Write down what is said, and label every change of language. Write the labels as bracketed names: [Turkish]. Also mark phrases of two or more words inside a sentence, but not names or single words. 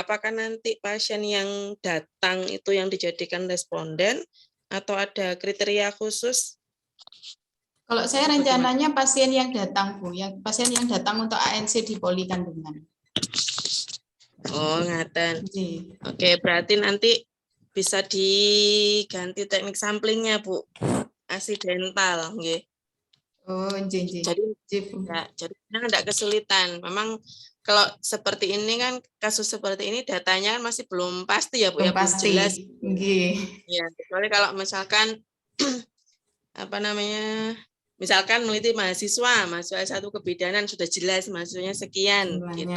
[Indonesian] Apakah nanti pasien yang datang itu yang dijadikan responden atau ada kriteria khusus? Kalau saya rencananya pasien yang datang, Bu, pasien yang datang untuk ANC di poli kandungan. Oh, ngaten. Oke, berarti nanti bisa diganti teknik samplingnya, Bu. Asidental, nggih. Oh, jadi tidak kesulitan. Memang kalau seperti ini kan, kasus seperti ini datanya kan masih belum pasti ya, Bu, belum ya, belum pasti. jelas. Ya, kecuali kalau misalkan misalkan meneliti mahasiswa S1 kebidanan sudah jelas mahasiswanya sekian gitu.